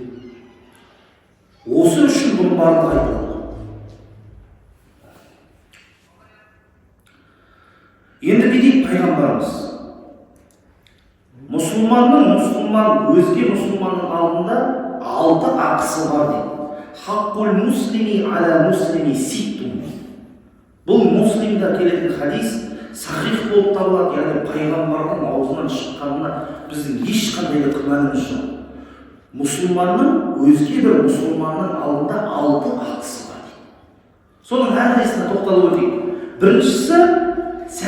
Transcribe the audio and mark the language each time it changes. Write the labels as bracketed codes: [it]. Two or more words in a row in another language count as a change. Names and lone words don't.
[kk] Осы үшін бұның барлығы айтылады. Енді не дейді пайғамбарымыз? Мұсылман өзге мұсылманның алдында 6 ақысы бар дейді. [ar] حق المسلم على المسلم ست. [kk] Бұл муслимда келетін хадис сахих болып табылады, яғни пайғамбардың аузынан шыққанына біздің ешқандай да күмәніміз жоқ. Мұсылманның өзге бір мұсылманның алдында 6 ақысы бар дейді. Соның әрқайсысына тоқталып өтейік.